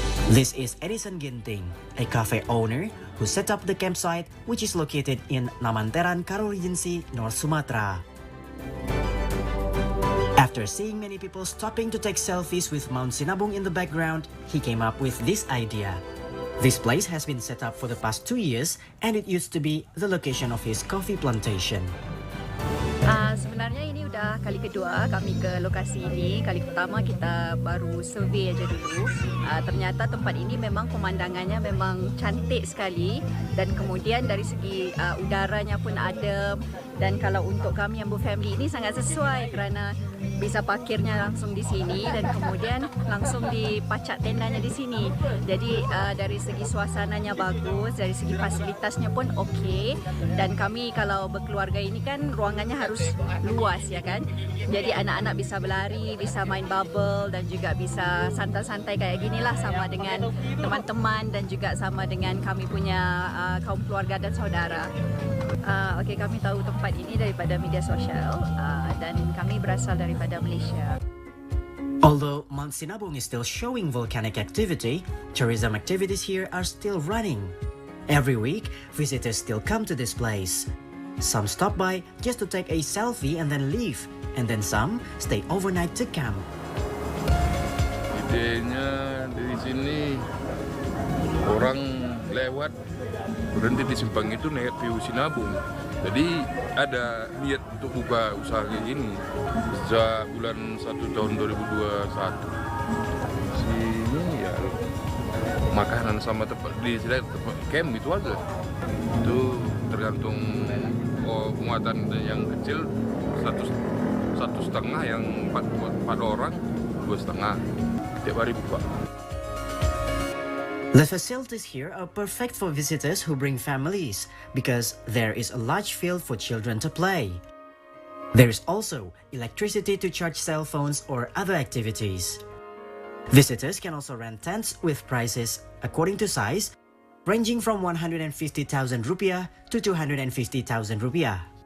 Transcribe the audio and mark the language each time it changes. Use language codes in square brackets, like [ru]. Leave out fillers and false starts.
[en] This is Edison Ginting, a cafe owner who set up the campsite, which is located in Namanteran, Karo Regency, North Sumatra. After seeing many people stopping to take selfies with Mount Sinabung in the background, he came up with this idea. This place has been set up for the past 2 years and it used to be the location of his coffee plantation. [id] Sebenarnya ini udah kali kedua kami ke lokasi ini. Kali pertama kita baru survei aja dulu. Ternyata tempat ini memang pemandangannya memang cantik sekali dan kemudian dari segi udaranya pun adem, dan kalau untuk kami yang berfamily ini sangat sesuai kerana bisa parkirnya langsung di sini dan kemudian langsung dipacak tendanya di sini. Jadi dari segi suasananya bagus, dari segi fasilitasnya pun okey, dan kami kalau berkeluarga ini kan ruangannya harus luas ya kan. Jadi anak-anak bisa berlari, bisa main bubble dan juga bisa santai-santai kayak ginilah sama dengan teman-teman dan juga sama dengan kami punya kaum keluarga dan saudara. Okey, kami tahu tempat ini daripada media sosial dan kami berasal daripada Malaysia. [en] Although Mount Sinabung is still showing volcanic activity, tourism activities here are still running. Every week, visitors still come to this place. Some stop by just to take a selfie and then leave, and then some stay overnight to camp. [id] Idenya dari sini orang lewat berhenti di simpang itu naik view Sinabung. Jadi ada niat untuk buka usaha kayak gini sejak bulan 1 tahun 2021. Sini ya makanan sama tempat di sini tempat camp itu aja. Itu tergantung muatan yang kecil 1,5, yang 4 orang 2,5 tiap hari buka. [en] The facilities here are perfect for visitors who bring families because there is a large field for children to play. There is also electricity to charge cell phones or other activities. Visitors can also rent tents with prices according to size, ranging from 150,000 rupiah to 250,000 rupiah.